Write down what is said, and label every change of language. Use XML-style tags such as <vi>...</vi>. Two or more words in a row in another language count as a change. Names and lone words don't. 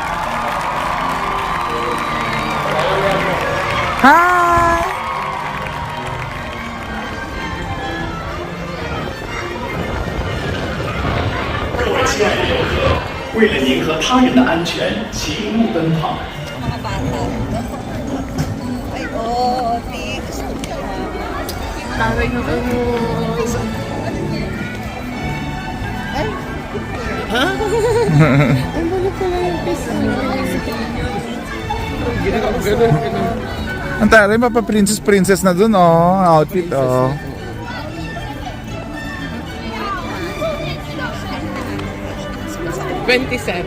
<en>Hi!</en> <zh>为了您和他人的安全，请勿奔跑。</zh> <tl>Mga bata. Ay, oh, thanks. Ang taray, mapa-princess na dun, outfit, 27.</tl>